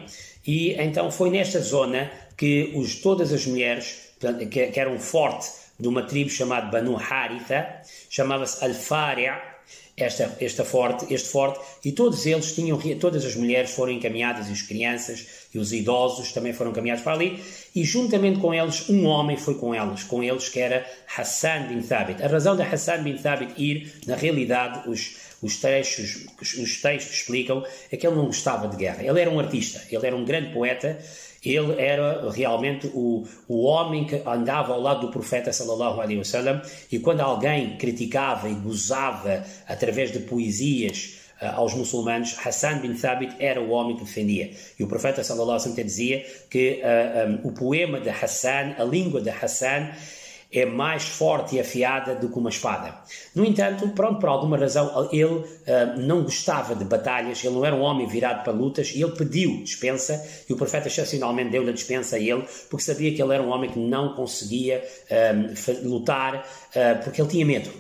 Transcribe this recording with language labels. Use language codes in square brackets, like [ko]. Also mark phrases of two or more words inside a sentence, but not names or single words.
[pt] E então foi nesta zona que todas as mulheres, que era um forte de uma tribo chamada Banu Haritha, chamava-se Al-Fari', este forte, e todos eles todas as mulheres foram encaminhadas, e as crianças e os idosos também foram encaminhados para ali, e juntamente com eles, um homem foi com eles que era Hassan bin Thabit. A razão de Hassan bin Thabit ir, na realidade, os textos explicam, é que ele não gostava de guerra. Ele era um artista, ele era um grande poeta. Ele era realmente o homem que andava ao lado do profeta [ar] صلى الله عليه وسلم, [pt] e quando alguém criticava e gozava através de poesias aos muçulmanos, Hassan bin Thabit era o homem que defendia. E o profeta [ar] صلى الله عليه وسلم [pt] dizia que o poema de Hassan, a língua de Hassan, é mais forte e afiada do que uma espada. No entanto, por alguma razão, ele não gostava de batalhas, ele não era um homem virado para lutas, e ele pediu dispensa, e o profeta excepcionalmente deu-lhe a dispensa a ele, porque sabia que ele era um homem que não conseguia lutar, porque ele tinha medo.